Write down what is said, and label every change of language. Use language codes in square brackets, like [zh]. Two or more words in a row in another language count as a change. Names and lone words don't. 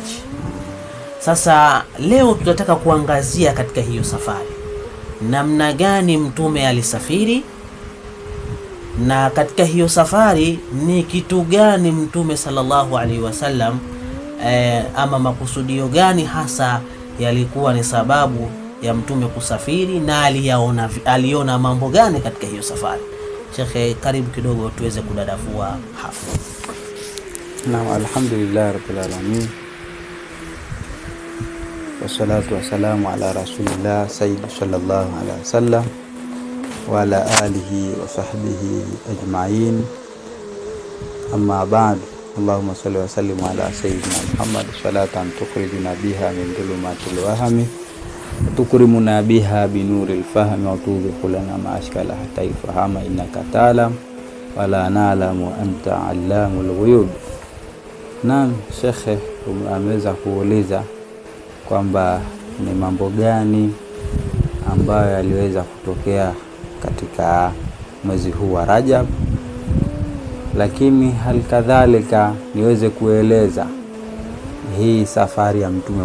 [sw] Sasa leo tunataka kuangazia katika hiyo safari, namna gani mtume alisafiri, na katika hiyo safari ni kitu gani mtume [ar] صلى الله عليه وسلم [sw] ama makusudio gani hasa yalikuwa ni sababu ya mtume kusafiri, na aliona mambo gani katika hiyo safari. Sheikh, karibu kidogo tuweze kudadavua hapo. [ar] Na الحمد لله رب العالمين والصلاة والسلام على رسول الله سيد صلى الله عليه وسلم وعلى آله وصحبه أجمعين أما بعد. اللهم صل وسلم على سيدنا محمد صلاة تخرجنا بها من ظلمات الوهم وتكرمنا بها بنور الفهم وتذيق لنا ما أشكل حتى يفهم إنك تعلم ولا نعلم أنت علام الغيوب. [sw] Naam, Sheikh ameweza kuuliza kwamba ni mambo gani ambayo yaliweza kutokea katika mwezi huu wa Rajab, lakini halikadhalika niweze kueleza hii safari ya Mtume